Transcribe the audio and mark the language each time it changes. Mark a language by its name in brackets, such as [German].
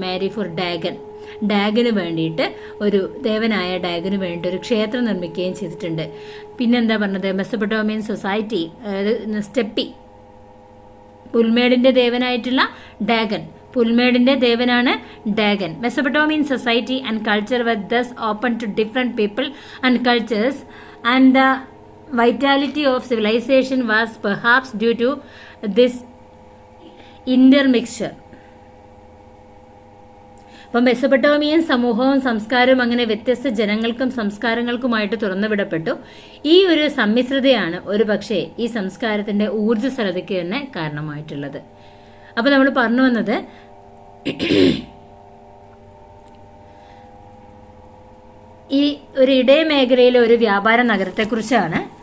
[Malayalam] മാരി four ഡാഗന് വേണ്ടിയിട്ട്, ഒരു ദേവനായ ഡാഗന് വേണ്ടി ഒരു ക്ഷേത്രം നിർമ്മിക്കുകയും ചെയ്തിട്ടുണ്ട്. പിന്നെന്താ പറഞ്ഞത്, Mesopotamian society, steppe, പുൽമേടിന്റെ ദേവനായിട്ടുള്ള Dagan, പുൽമേടിന്റെ ദേവനാണ് Dagan. [English] Mesopotamian society and culture were thus open to different people and cultures, and the vitality of civilization was perhaps due to this intermixture. [Malayalam] അപ്പം മെസപ്പൊട്ടോമിയൻ സമൂഹവും സംസ്കാരവും അങ്ങനെ വ്യത്യസ്ത ജനങ്ങൾക്കും സംസ്കാരങ്ങൾക്കുമായിട്ട് തുറന്നുവിടപ്പെട്ടു. ഈ ഒരു സമ്മിശ്രതയാണ് ഒരു പക്ഷേ ഈ സംസ്കാരത്തിന്റെ ഊർജ്ജസ്വലതയ്ക്ക് തന്നെ കാരണമായിട്ടുള്ളത്. അപ്പൊ നമ്മൾ പറഞ്ഞു വന്നത് ഈ ഒരു ഇടയ മേഖലയിലെ ഒരു വ്യാപാര നഗരത്തെക്കുറിച്ചാണ്.